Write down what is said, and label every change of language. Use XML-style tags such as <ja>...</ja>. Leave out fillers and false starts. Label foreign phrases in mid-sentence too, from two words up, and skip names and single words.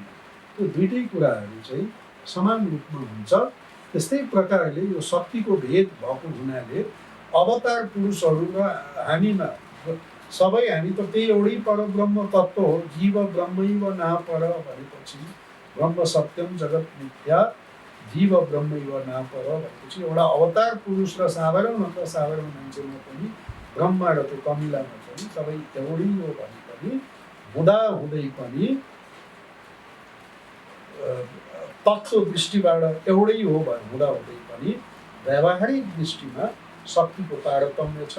<ne>त्यो दुईटै कुराहरू चाहिँ समान रूपमा हुन्छ। त्यस्तै प्रकारले यो शक्तिको भेद भएको हुनाले अवतार पुरुषहरू र हामीमा सबै हामी त त्यही एउटै परब्रह्म तत्त्व हो।</ne> <sa>जीव ब्रह्मैव नापर</sa> <ne>भनेपछि</ne> <sa>ब्रह्म सत्यम जगत मिथ्या, जीव ब्रह्मैव नापर</sa> <ne>भनेपछि एउटा अवतार पुरुष र साधारणभन्दा साधारण मान्छेमा पनि ब्रह्म र त्यो कमिलामा पनि सबै एउटै हो भने पनि हुँदाहुँदै पनि तत्त्व दृष्टिबाट एउटै हो हुँदाहुँदै पनि व्यावहारिक दृष्टिमा शक्तिको तारतम्य छ।</ne>